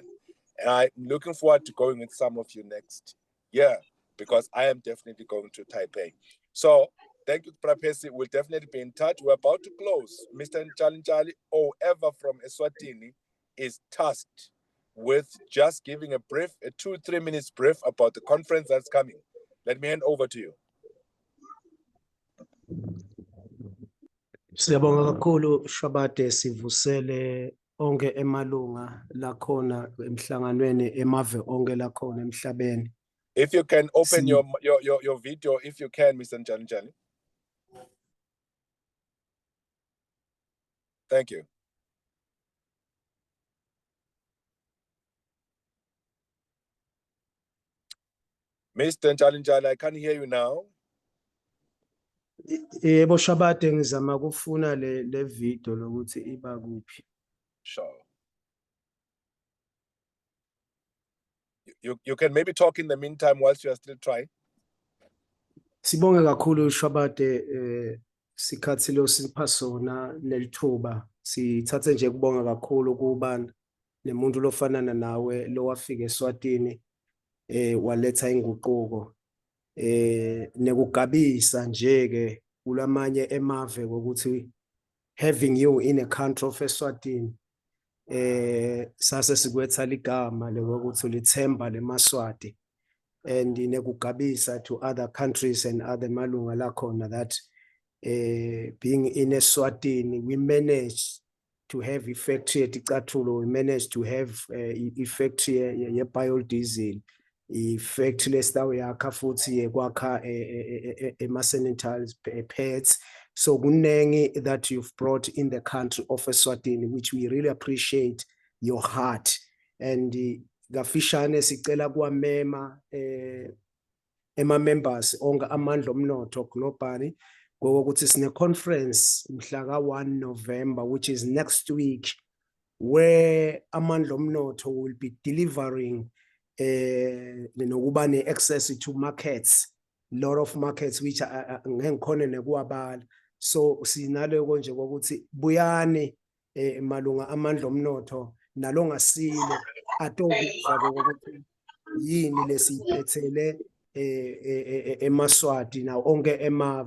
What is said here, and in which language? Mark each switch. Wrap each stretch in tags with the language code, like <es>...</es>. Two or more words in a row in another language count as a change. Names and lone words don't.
<en>And I'm looking forward to going with some of you next year, because I am definitely going to Taipei. So thank you, Prapesi. We'll definitely be in touch. We're about to close. Mr. Nchali or ever from Eswatini is tasked with just giving a 2-3 minutes brief about the conference that's coming. Let me hand over to you.</en> <ss>Siyabonga kakhulu Shwabade, sivusele onke emalunga lakhona emhlanganweni emave onke lakhona emhlabeni.</ss> <en>If you can open your video, if you can, Mr. Njani. Thank you. Mr. Njani, I can't hear you now.</en> <ss>Yebo Shabade ngizama kufuna le video lokuthi iba kuphi.</ss> <en>Sure. You can maybe talk in the meantime whilst you are still trying.</en> <ss>Sibonge kakhulu Shabade sikhathi lo sipha sona nelithuba sithathe nje kubonga kakhulu kuba nemuntu lofanana nawe lo wafika eSwatini waletha inguquko nekugabisa nje ke kulamanye emave ukuthi</ss> <en>having you in a country of eSwatini</en> <ss>sase sikwetha ligama lokuthi ulithemba leMaswati</ss> <en>and nekugabisa to other countries and other</en> <ss>malunga lakhona</ss> <en>that being in eSwatini we managed to have factory eTicathulo, we managed to have factory ye biodiesel, factory</en> <ss>lesitawu yakha futhi kwakha ama-sanitary</ss> <en>pads. So kunengi that you've brought in the country of eSwatini, which we really appreciate your heart.</en> <ss>And gafishane sicela kwamema ema-members onke amandla omnotho globally ngokuthi sine conference mhla ka-1 November,</ss> <en>which is next week, where</en> <ss>amandla omnotho</ss> <en>will be delivering</en> <ss>nokuba ne-access</ss> <en>to markets, lot of markets which</en> <ss>ngengikhona nekuwabala. So sinaloko nje kokuthi buyani malunga amandla omnotho nalongasile atokuzwa kokuthi yini lesiphethele eMaswati na onke emave.</ss>